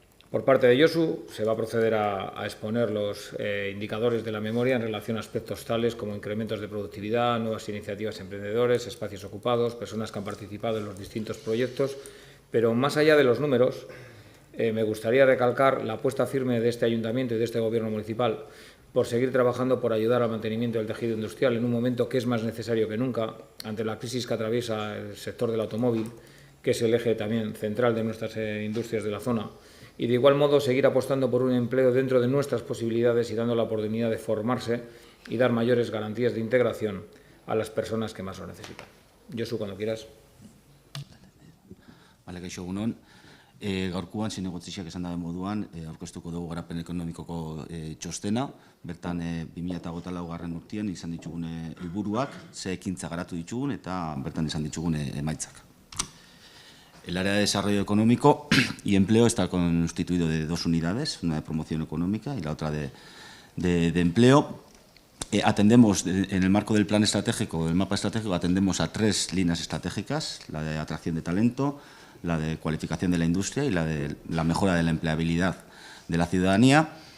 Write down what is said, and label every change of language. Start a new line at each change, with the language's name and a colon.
Spanish: Por parte de Josu se va a proceder a exponer los indicadores de la memoria en relación a aspectos tales como incrementos de productividad, nuevas iniciativas emprendedores, espacios ocupados, personas que han participado en los distintos proyectos, pero más allá de los números, me gustaría recalcar la apuesta firme de este ayuntamiento y de este gobierno municipal por seguir trabajando por ayudar al mantenimiento del tejido industrial en un momento que es más necesario que nunca ante la crisis que atraviesa el sector del automóvil, que es el eje también central de nuestras industrias de la zona. Y de igual modo seguir apostando por un empleo dentro de nuestras posibilidades y dando la oportunidad de formarse y dar mayores garantías de integración a las personas que más lo necesitan. Josu, cuando quieras.
Basque: Vale, kaixo egunon. Gaurkoan zinegotziak esan dabe moduan, aurkeztuko dugu garapen ekonomikoko txostena, bertan 2024 urtean izan ditugun helburuak, ze ekintza garatu ditugun eta bertan izan ditugun emaitzak.
Spanish: El área de desarrollo económico y empleo está constituido de dos unidades, una de promoción económica y la otra de empleo. Atendemos, en el marco del plan estratégico, del mapa estratégico, atendemos a 3 líneas estratégicas, la de atracción de talento, la de cualificación de la industria y la de la mejora de la empleabilidad de la ciudadanía.